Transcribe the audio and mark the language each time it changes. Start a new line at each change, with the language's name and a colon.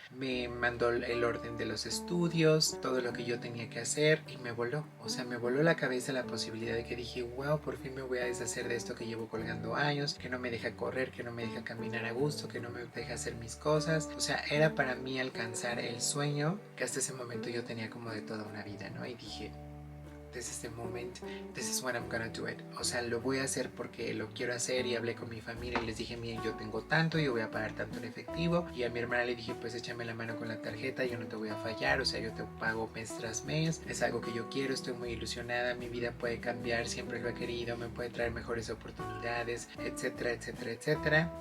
Spanish: Me mandó el orden de los estudios, todo lo que yo tenía que hacer y me voló, o sea, me voló la cabeza la posibilidad de que dije, wow, por fin me voy a deshacer de esto que llevo colgando años, que no me deja correr, que no me deja caminar a gusto, que no me deja hacer mis cosas. O sea, era para mí alcanzar el sueño que hasta ese momento yo tenía como de toda una vida, ¿no? Y dije,
English: this is the moment, this is when I'm gonna do it.
Spanish: O sea, lo voy a hacer porque lo quiero hacer. Y hablé con mi familia y les dije, miren, yo tengo tanto, yo voy a pagar tanto en efectivo. Y a mi hermana le dije, pues échame la mano con la tarjeta, yo no te voy a fallar, o sea, yo te pago mes tras mes, es algo que yo quiero, estoy muy ilusionada, mi vida puede cambiar, siempre lo he querido, me puede traer mejores oportunidades, etcétera, etcétera, etcétera.